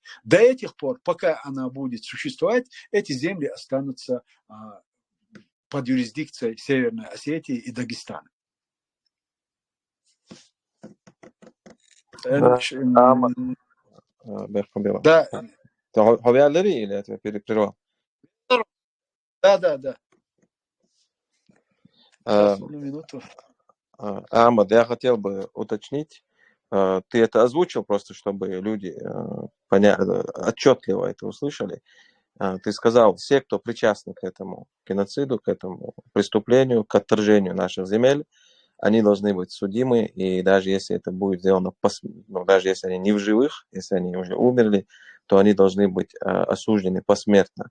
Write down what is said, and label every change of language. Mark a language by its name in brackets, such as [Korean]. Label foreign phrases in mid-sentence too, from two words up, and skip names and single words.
[Russian] До этих пор, пока она будет существовать, эти земли останутся под юрисдикцией Северной Осетии и Дагестана. Да. [Swedish] Har vi aldrig eller att jag prervar? [Russian] Да. Одну минуту. Ахмад, я хотел бы уточнить. Ты это озвучил просто, чтобы люди отчетливо это услышали. Ты сказал, все, кто причастны к этому геноциду, к этому преступлению, к отторжению наших земель, они должны быть судимы, и даже если это будет сделано, даже если они не в живых, если они уже умерли, то они должны быть осуждены посмертно.